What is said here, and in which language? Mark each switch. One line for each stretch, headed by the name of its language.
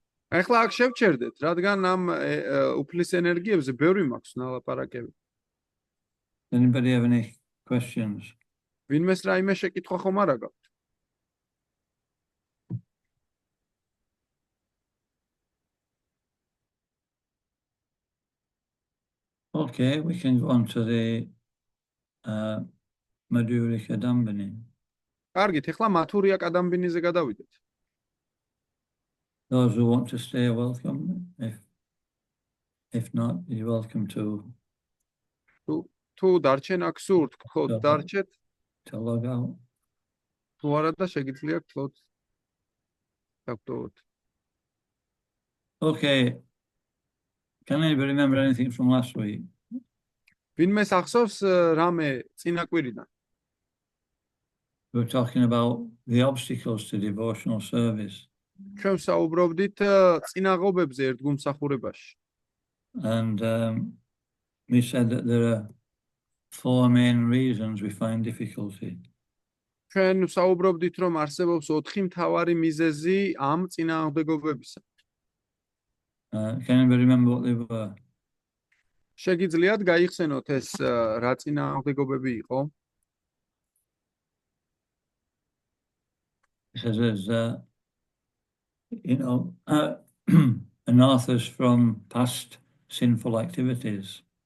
Georgian: ახლა აქ შევჩერდეთ, რადგან ამ უფლის ენერგიებზე ბევრი მაქვს ნალაპარაკები.
English: Anybody have any questions?
Georgian: ვინმეს რაიმე შეკითხვა ხომ არა გაქვთ?
English: Okay, we can go on to the Madhurya Kadambini.
Georgian: კარგით, ახლა მათურია კადამბინიზე გადავიდეთ.
English: Those who want to stay are welcome. If not, you're welcome to
Georgian: თუ დარჩენ აქ სურთ, გქოთ დარჩეთ.
English: log out.
Georgian: თუ არა და შეგიძლია გქოთ. დაგტოვოთ.
English: Okay. Can anybody remember anything from last week?
Georgian: ვინმეს ახსოვს რამე წინა კვირიდან?
English: We were talking about the obstacles to devotional service.
Georgian: ჩვენ საუბრობდით წინაღობებზე ერთგულმსახურებაში.
English: And we said that there are 4 main reasons we find difficulty.
Georgian: ჩვენ საუბრობდით, რომ არსებობს 4 მთავარი მიზეზი ამ წინააღმდეგობებისა.
English: Can anybody remember what they were?
Georgian: შეგიძლიათ გაიხსენოთ ეს რა წინააღმდეგობები იყო?
English: It says there's, you know, anathas from past sinful activities.